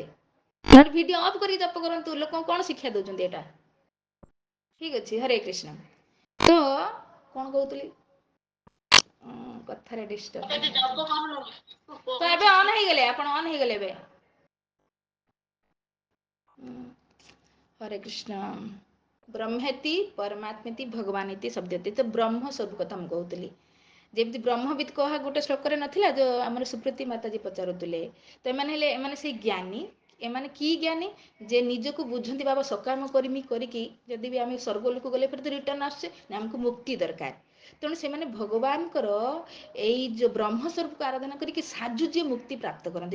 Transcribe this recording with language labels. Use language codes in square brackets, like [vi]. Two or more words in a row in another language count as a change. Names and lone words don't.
[or] ନହେଲେ ଭିଡିଓ ଅଫ୍ କରିକି ଜପ କରନ୍ତୁ। ଲୋକଙ୍କୁ କଣ ଶିକ୍ଷା ଦଉଛନ୍ତି ଏଟା? ଠିକ ଅଛି। ହରେ କୃଷ୍ଣ। ତ କଣ କହୁଥିଲି? କଥାରେ ଡିଷ୍ଟର୍ବ। ତ ଏବେ ଅନ୍ ହେଇଗଲେ, ଆପଣ ଅନ୍ ହେଇଗଲେ ଏବେ। हरे कृष्ण। [sa] ब्रह्मेति परमात्मेति भगवानीति शब्दति। [hi] तो ब्रह्म स्वरूप कथा [or] ମୁଁ କହୁଥିଲି। ଯେମିତି ବ୍ରହ୍ମବିତ୍ କହା ଗୋଟେ ଶ୍ଲୋକରେ ନଥିଲା, ଯୋଉ ଆମର ସୁପ୍ରୀତି ମାତାଜୀ ପଚାରୁଥିଲେ। ତ ଏମାନେ ହେଲେ ଏମାନେ ସେଇ ଜ୍ଞାନୀ। ଏମାନେ କି ଜ୍ଞାନୀ? ଯେ ନିଜକୁ ବୁଝନ୍ତି ବାବା ସକାମ କରିମି କରିକି ଯଦି ବି ଆମେ ସ୍ୱର୍ଗଲୋକ ଗଲେ ଫେର ତ ରିଟର୍ନ ଆସୁଛେ ନା, ଆମକୁ ମୁକ୍ତି ଦରକାର। ତେଣୁ ସେମାନେ ଭଗବାନଙ୍କର ଏଇ ଯୋଉ ବ୍ରହ୍ମ ସ୍ୱରୂପକୁ ଆରାଧନା କରିକି ସାଜୁଜ୍ୟ ମୁକ୍ତି ପ୍ରାପ୍ତ କରନ୍ତି।